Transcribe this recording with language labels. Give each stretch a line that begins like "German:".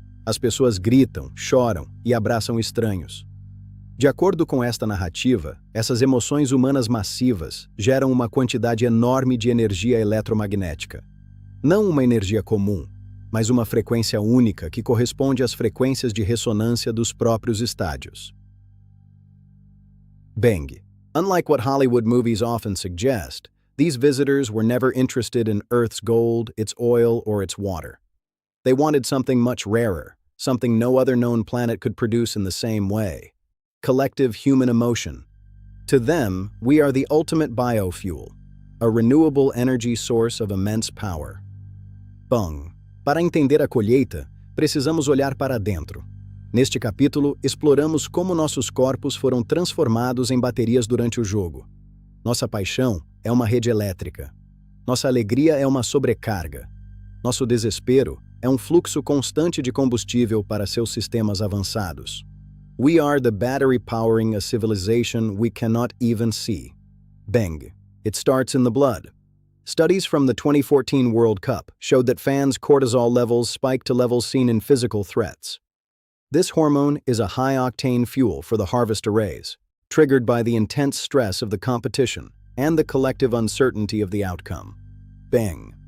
Portuguese: As pessoas gritam, choram e abraçam estranhos. De acordo com esta narrativa, essas emoções humanas massivas geram uma quantidade enorme de energia eletromagnética. Não uma energia comum, mas uma frequência única que corresponde às frequências de ressonância dos próprios estádios. Bang!
English: Unlike what Hollywood movies often suggest, these visitors were never interested in Earth's gold, its oil, or its water. They wanted something much rarer, something no other known planet could produce in the same way. Collective human emotion. To them, we are the ultimate biofuel, a renewable energy source of immense power. Bang!
Portuguese: Para entender a colheita, precisamos olhar para dentro. Neste capítulo, exploramos como nossos corpos foram transformados em baterias durante o jogo. Nossa paixão é uma rede elétrica. Nossa alegria é uma sobrecarga. Nosso desespero é um fluxo constante de combustível para seus sistemas avançados.
English: We are the battery powering a civilization we cannot even see. Bang! It starts in the blood. Studies from the 2014 World Cup showed that fans' cortisol levels spiked to levels seen in physical threats. This hormone is a high-octane fuel for the harvest arrays, triggered by the intense stress of the competition and the collective uncertainty of the outcome. Bang!